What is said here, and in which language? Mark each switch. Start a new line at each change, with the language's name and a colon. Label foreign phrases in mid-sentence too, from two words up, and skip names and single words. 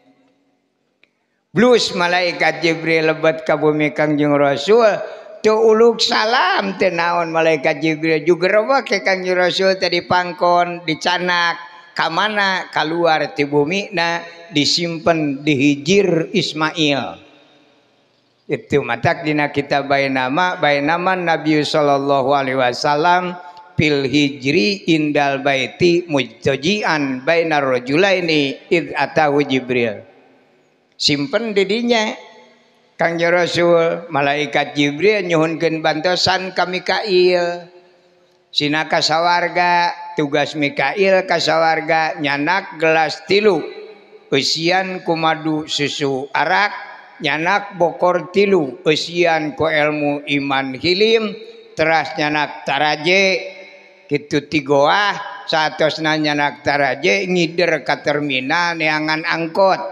Sundanese: Blus malaikat Jibril lebat ka bumi Kangjeng Rasul teu uluk salam teu naon malaikat Jibril jugerewa ke Kangjeng Rasul teh dipangkon dicanak ka mana kaluar ti bumi na disimpen di hijir Ismail. Itu matak dina kitab
Arabic: بينما النبي صلى الله عليه وسلم في الحجر عند البيت مضطجعا بين الرجلين إذ أتاه جبريل.
Sundanese: Simpen didinya Kangjeng Rasul malaikat Jibril nyuhunkeun bantosan ka Mikail. Sina ka sawarga tugas Mikail ka sawarga nyanak gelas 3 eusian ku madu susu arak nyanak bokor 3 eusian ku ilmu iman hilim teras nyanak taraje kitu tigoah saatosna nyanak taraje ngider ka terminal neangan angkot.